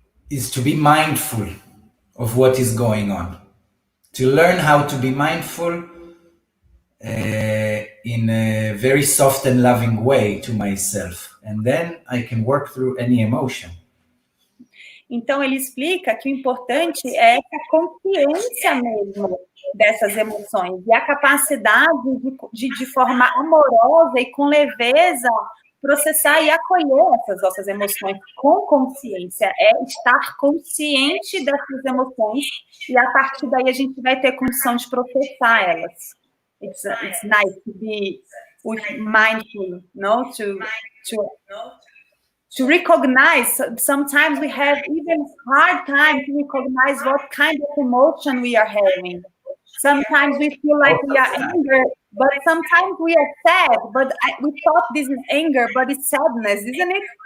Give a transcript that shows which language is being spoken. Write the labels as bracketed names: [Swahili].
[English] is to be mindful of what is going on. To learn how to be mindful in a very soft and loving way to myself. And then I can work through any emotion. [Portuguese] Então, ele explica que o importante é a consciência mesmo dessas emoções e a capacidade de forma amorosa e com leveza processar e acolher essas nossas emoções com consciência. É estar consciente dessas emoções e a partir daí a gente vai ter condição de processar elas. [English] It's nice to be mindful, no? To recognize, sometimes we have even hard time to recognize what kind of emotion we are having. Sometimes we feel like we are angry, but sometimes we are sad, but we thought this is anger, but it's sadness, isn't it?